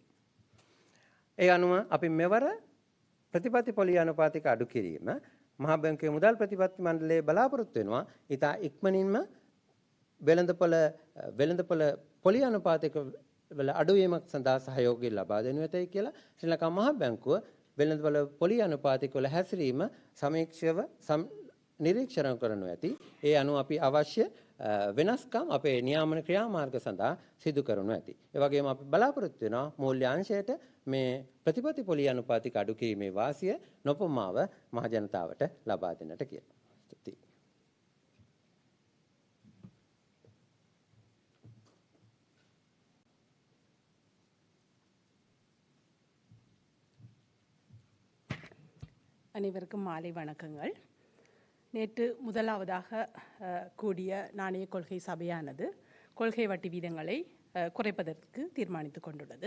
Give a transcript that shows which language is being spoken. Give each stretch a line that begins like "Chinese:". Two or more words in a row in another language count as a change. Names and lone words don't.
Sinhala: ඒ අනුව අපි මෙවර ප්‍රතිපත්ති පොලි අනුපාතික අඩු කිරීම මහා බැංකුවේ මුදල් ප්‍රතිපත්ති මණ්ඩලයේ බලාපොරොත්තු වෙනවා ඉතා ඉක්මනින්ම වෙළඳපොළ පොලි අනුපාතික වල අඩුවීමක් සඳහා සහයෝගය ලබා දෙනු ඇතයි කියලා ශ්‍රී ලංකා මහා බැංකුව වෙළඳපොළ පොලි අනුපාතික වල හැසිරීම සමීක්ෂව නිරීක්ෂණය කරනු ඇති. ඒ අනුව අපි අවශ්‍ය වෙනස්කම් අපේ නියාමන ක්‍රියාමාර්ග සඳහා සිදු කරනු ඇති. ඒ වගේම අපි බලාපොරොත්තු වෙනවා මූල්‍ය අංශයට මේ ප්‍රතිපත්ති පොලි අනුපාතික අඩු කිරීමේ වාසිය නොපමාව මහ ජනතාවට ලබා දෙන්නට කියලා. ස්තුතියි.
Tamil: அனைவருக்கும் மாலை வணக்கங்கள். நேற்று முதலாவதாக கூடிய நாணய கொள்கை சபையானது கொள்கை வட்டி வீதங்களை குறைப்பதற்கு தீர்மானித்து கொண்டுள்ளது.